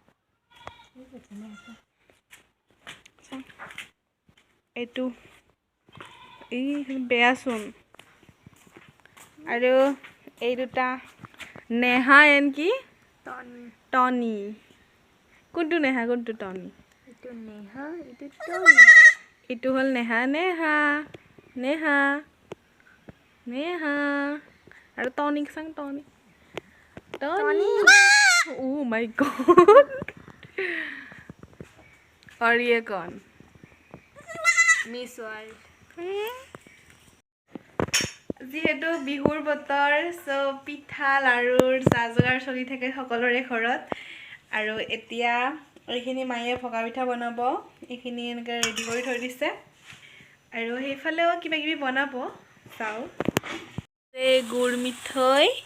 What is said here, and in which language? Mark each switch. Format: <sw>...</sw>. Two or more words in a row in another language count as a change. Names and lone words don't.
<as>এইটো এই বেয়াচোন আৰু এই দুটা নেহা এন কি টনি কোনটো নেহা কোনটো টনি এইটো হ'ল নেহা নেহা নেহা নেহা আৰু টনিক চাং টনি টনি</as> <en>Oh my god.</en> <hi>और ये कौन?</hi> <as>মিছ ৱৰ্ল্ড যিহেতু বিহুৰ বতৰ সব পিঠা লাড়ুৰ যা-যোগাৰ চলি থাকে সকলোৰে ঘৰত আৰু এতিয়া এইখিনি মায়ে ভকা পিঠা বনাব এইখিনি এনেকৈ ৰেডি কৰি থৈ দিছে আৰু সেইফালেও কিবা কিবি বনাব চাও এই গুড় মিঠৈ</as>